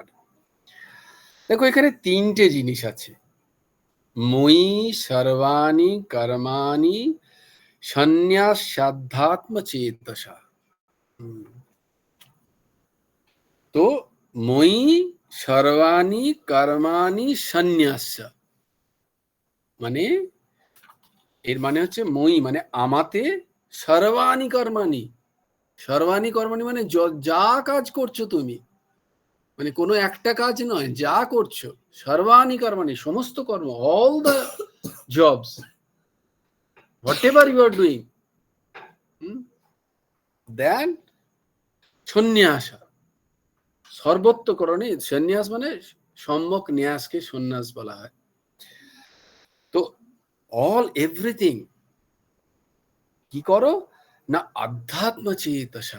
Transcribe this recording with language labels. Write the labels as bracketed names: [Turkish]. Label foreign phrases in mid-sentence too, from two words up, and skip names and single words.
[Bangla] দেখো এখানে তিনটে জিনিস আছে, [Sanskrit] মই সর্বাণি কর্মাণি সন্ন্যাস্যাধ্যাত্মচেতসা। [Bangla] তো [Sanskrit] মই সর্বাণি কর্মাণি সন্ন্যাস্য [Bangla] মানে, এর মানে হচ্ছে মই মানে আমাতে, [Sanskrit] সর্বাণি কর্মাণি, সর্বাণি কর্মাণি [Bangla] মানে যা কাজ করছো তুমি, মানে কোনো একটা কাজ নয়, যা করছো, [Sanskrit] সর্বাণি কর্মাণি [Bangla] সমস্ত কর্ম, [English] all the jobs, whatever you are doing, then [Sanskrit] সন্ন্যাসা সর্বত্রকরণে, [Bangla] সন্ন্যাস মানে সম্যক ন্যাসকে সন্ন্যাস বলা হয়। তো [English] all everything [Bangla] কি করো না আধ্যাত্মচেতসা।